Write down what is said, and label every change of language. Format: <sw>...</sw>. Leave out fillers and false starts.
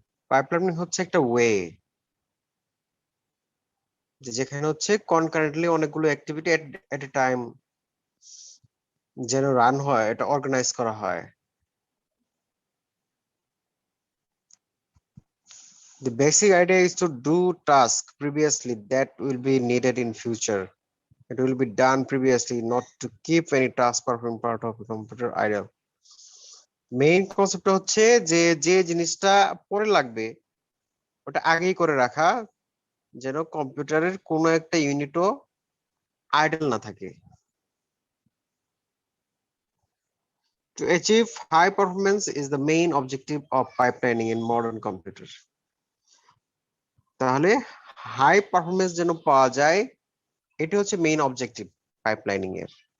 <bn>Pipelining হচ্ছে একটা way যেখানে হচ্ছে কনকারেন্টলি অনেকগুলো অ্যাক্টিভিটি</bn> <en>at a time</en> <bn>যেন রান হয়, এটা অর্গানাইজ করা হয়।</bn> <en>The basic idea is to do tasks previously that will be needed in future. It will be done previously, not to keep any task performing part of a computer idle.</en> <bn>Main concept হচ্ছে যে যে জিনিসটা পরে লাগবে ওটা আগেই করে রাখা, যেন কম্পিউটারের কোনো একটা ইউনিটও আইডল না থাকে।</bn> <en>To achieve high performance is the main objective of pipelining in modern computer.</en> <bn>তাহলে হাই পারফরমেন্স যেন পাওয়া যায়, এটি হচ্ছে মেইন অবজেক্টিভ পাইপলাইনিং এর।</bn>